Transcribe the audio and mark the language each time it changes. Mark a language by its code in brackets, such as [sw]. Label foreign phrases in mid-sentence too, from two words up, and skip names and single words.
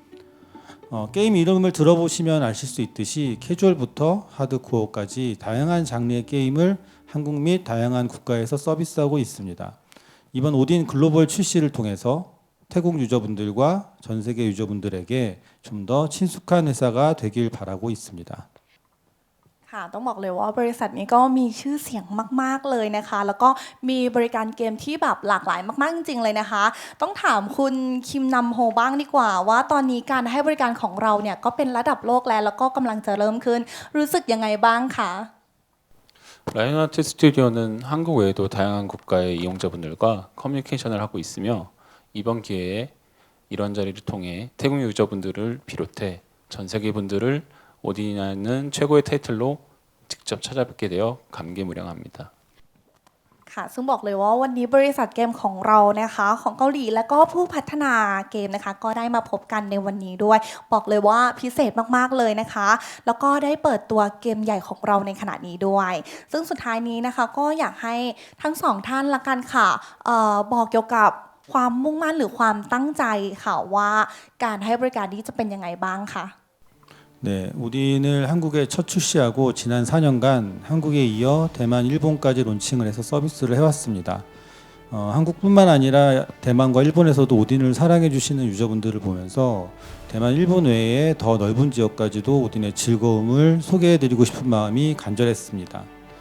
[ko] 게임 이름을 들어보시면 아실 수 있듯이 캐주얼부터 하드코어까지 다양한 장르의 게임을 한국 및 다양한 국가에서 서비스하고 있습니다. 이번 오딘 글로벌 출시를 통해서 태국 유저분들과 전 세계 유저분들에게 좀 더 친숙한 회사가 되길 바라고 있습니다. [th] ค่ะต้องบอกเลยว่าบริษัทนี้ก็มีชื่อเสียงมากๆเลยนะคะแล้วก็มีบริการเกมที่แบบหลากหลายมากๆจริงๆเลยนะคะต้องถามคุณคิมนำโฮบ้างดีกว่าว่าตอนนี้การให้บริการของเราเนี่ยก็เป็นระดับโลกแล้วก็กำลังจะเริ่มขึ้นรู้สึกยังไงบ้างคะ [ko] 라이언 아트 스튜디오는 한국 외에도 다양한 국가의 이용자분들과 커뮤니케이션을 하고 있으며 이번 기회에 이런 자리를 통해 태국 유저분들을 비롯해 전 세계 분들을 오딘이라는 최고의 타이틀로 직접 찾아뵙게 되어 감개무량합니다. [th] ค่ะซึ่งบอกเลยว่าวันนี้บริษัทเกมของเรานะคะของเกาหลีและก็ผู้พัฒนาเกมนะคะก็ได้มาพบกันในวันนี้ด้วยบอกเลยว่าพิเศษมากๆเลยนะคะแล้วก็ได้เปิดตัวเกมใหญ่ของเราในขณะนี้ด้วยซึ่งสุดท้ายนี้นะคะก็อยากให้ทั้งสองท่านละกันค่ะบอกเกี่ยวกับความมุ่งมั่นหรือความตั้งใจค่ะว่าการให้บริการนี้จะเป็นยังไงบ้างค่ะ [ko] 네, 오딘을 한국에 첫 출시하고 지난 4년간 한국에 이어 대만, 일본까지 론칭을 해서 서비스를 해왔습니다. 한국뿐만 아니라 대만과 일본에서도 오딘을 사랑해 주시는 유저분들을 보면서 대만, 일본 외에 더 넓은 지역까지도 오딘의 즐거움을 소개해드리고 싶은 마음이 간절했습니다.